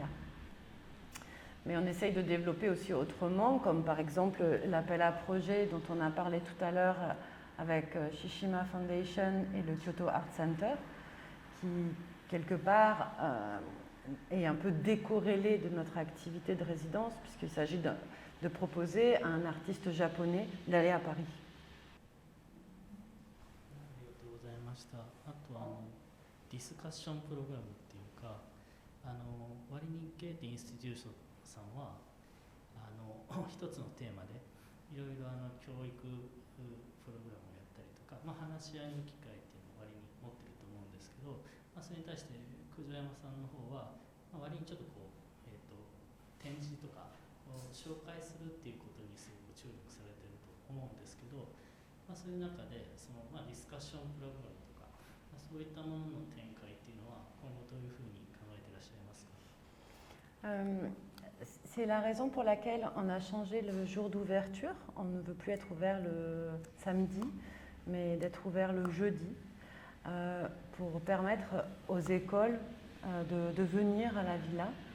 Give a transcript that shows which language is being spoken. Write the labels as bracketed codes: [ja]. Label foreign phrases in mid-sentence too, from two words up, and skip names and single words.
[fr] Mais on essaye de développer aussi autrement, comme par exemple l'appel à projet dont on a parlé tout à l'heure avec Shishima Foundation et le Kyoto Art Center, qui, quelque part, est un peu décorrélé de notre activité de résidence, puisqu'il s'agit de proposer à un artiste japonais d'aller à Paris. [ja] あとディスカッションプログラムっていうか、割にゲーテインスティテューションさんは一つのテーマでいろいろ教育プログラムをやったりとか、話し合いの機会っていうのを割に持ってると思うんですけど、それに対して九条山さんの方は、割にちょっと展示とかを紹介するっていうことにすごく注力されてると思うんですけど、そういう中でその、ディスカッションプログラムとか、そういったものの展開っていうのは今後どういうふうに考えていらっしゃいますか？ [fr] C'est la raison pour laquelle on a changé le jour d'ouverture. On ne veut plus être ouvert le samedi, mais d'être ouvert le jeudi, pour permettre aux écoles de venir à la villa.